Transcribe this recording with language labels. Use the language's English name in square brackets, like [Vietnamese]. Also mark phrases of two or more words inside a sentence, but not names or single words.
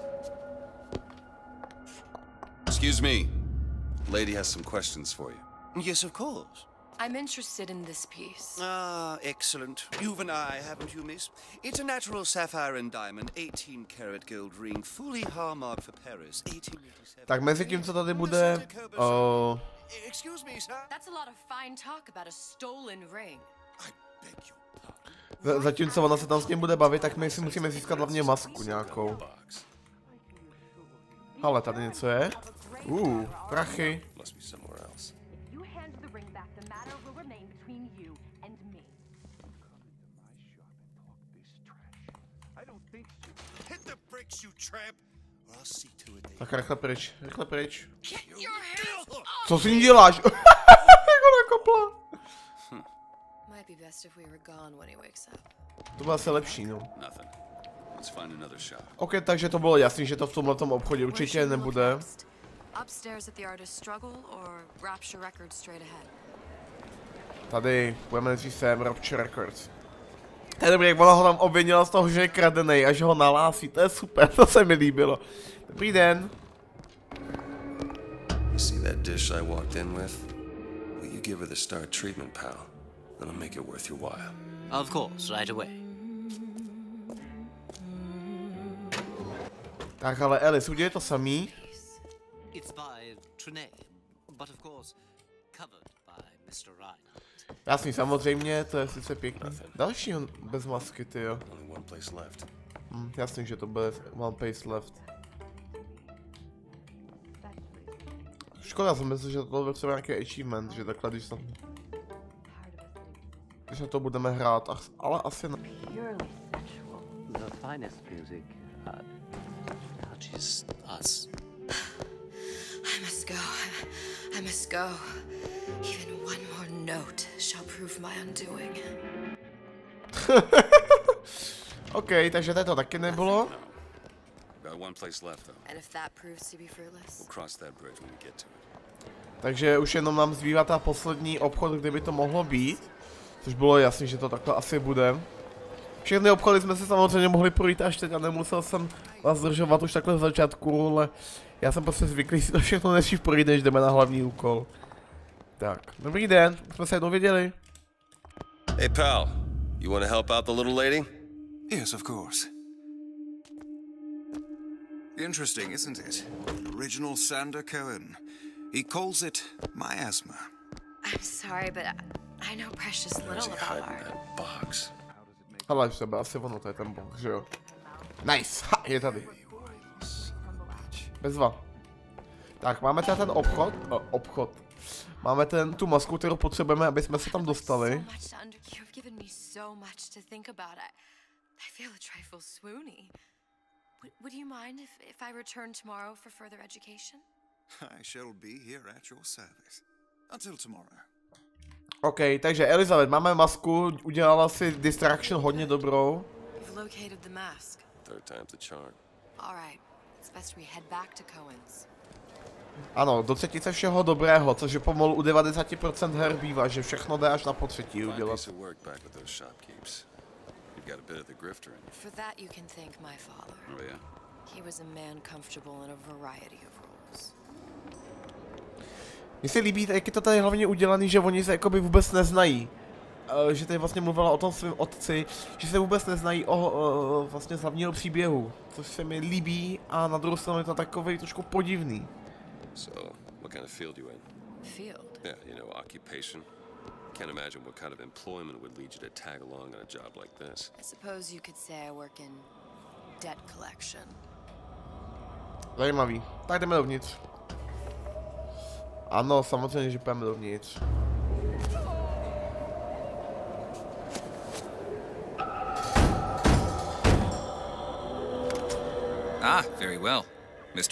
[English] Excuse me. Lady has some questions for you. Yes, of course. I'm interested in this piece. Ah, excellent. You've an eye, haven't you, miss? It's a natural sapphire and diamond, 18-karat gold ring, fully hallmarked for Paris, 1887. [Czech] Tak mezi tím, co tady bude... [English] Excuse me, sir. That's a lot of fine talk about a stolen ring. I beg your pardon. [Czech] Zatímco ona se tam s ním bude bavit, tak my si musíme získat hlavně masku nějakou. Ale tady něco je. Prachy. [English] Must be somewhere else. You hand the ring back, the matter will remain between you and me. Hit the bricks, you tramp, or I'll see to it. [Czech] Tak rychle pryč, rychle pryč. [English] Your hands! [Czech] Co si ní děláš? Jak ona kopla? [English] Might be best if we were gone when he wakes up. [Czech] To bylo asi lepší, no. [English] Nothing. Let's find another shop. [Czech] OK, takže to bylo jasný, že to v tomhletom obchodě určitě nebude. [English] Upstairs at the artist struggle or Rapture Records straight ahead? [Czech] Tady budeme nejdřív sem, Rapture Records. To je dobrý, jak ona ho tam obvinila z toho, že je kradenej a že ho nalásí, to je super, to se mi líbilo. Dobrý den. [English] You see that dish I walked in with? Will you give her the star treatment, pal? That'll make it worth your while. Of course, right away. [Czech] Tak ale Alice, udělej to samý. [English] It's by Trenet, but of course covered by Mr. Reinhardt. [Czech] Jasný, samozřejmě, to je sice pěkný. Další bez masky, tyjo. [English] Only one place left. [Czech] Jasný, že to bude [English] one place left. [Czech] Škoda, jsem myslel, že to byl třeba nějaký achievement, že takhle, když na to budeme hrát, ale asi ne. [English] The finest music She's us. I must go. I must go. Even one more note shall prove my undoing. [Czech] OK, takže to taky nebylo. [English] Got one place left though. And if that proves to be fruitless? We'll cross that bridge when we get to it. [Czech] Takže už jenom nám zbývá ta poslední obchod, kde by to mohlo být. Což bylo jasný, že to takhle asi bude. Všechny obchody jsme se samozřejmě mohli projít až teď a nemusel jsem vás zdržovat už takhle z začátku, ale já jsem prostě zvyklý si to všechno nejdřív projít, než jdeme na hlavní úkol. Tak, dobrý den, jsme se jednou viděli. [English] Hey pal, you want to help out the little lady? Yes, of course. Interesting, isn't it? Original Sander Cohen. He calls it miasma. I'm sorry, but I know precious little about art. That box. [Czech] Ale v sebe, asi ono, to je ten box, že jo? Nice, ha, je tady. Bezva. Tak, máme tady ten obchod. Máme tu masku, kterou potřebujeme, aby jsme se tam dostali. [English] Would you mind if I return tomorrow for further education? I shall be here at your service. Until tomorrow. [Czech] OK, takže Elizabeth, máme masku, udělala si distraction hodně dobrou. [English] You've located the mask. Third time's the charm. All right, it's best we head back to Cohen's. [Czech] Ano, do třetice všeho dobrého, což je pomalu u 90% her bývá, že všechno jde až na potřetí udělat. [English] For that you can thank my father. Oh yeah? He was a man comfortable in a variety of roles. [Czech] Mně se líbí, jak je to tady hlavně udělaný, že oni se jakoby vůbec neznají. Že tady vlastně mluvila o tom svém otci, že se vůbec neznají o vlastně z hlavního příběhu. Což se mi líbí a na druhou stranu je to takovej trošku podivný. [English] So, what kind of field you in? Field? Yeah, you know, occupation. Can't imagine what kind of employment would lead you to tag along on a job like this. I suppose you could say I work in debt collection. [Czech] Zajímavý. Tak jdeme dovnitř. Ano, samozřejmě, že půjdeme dovnitř. [English] Ah, very well. Mr.